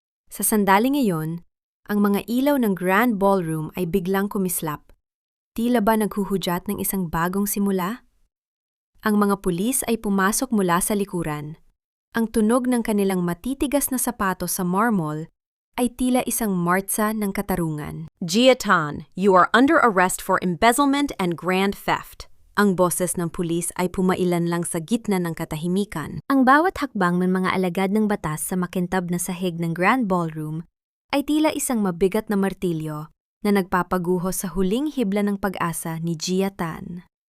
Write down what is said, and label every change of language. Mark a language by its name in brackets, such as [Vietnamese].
[Filipino] Sa sandaling iyon, ang mga ilaw ng Grand Ballroom ay biglang kumislap. Tila ba naghuhudyat ng isang bagong simula? Ang mga pulis ay pumasok mula sa likuran. Ang tunog ng kanilang matitigas na sapatos sa marmol ay tila isang martsa ng katarungan. [English] Jia Than, you are under arrest for embezzlement and grand theft. [Filipino] Ang boses ng pulis ay pumailan lang sa gitna ng katahimikan. Ang bawat hakbang ng mga alagad ng batas sa makintab na sahig ng Grand Ballroom ay tila isang mabigat na martilyo na nagpapaguho sa huling hibla ng pag-asa ni Jia Than.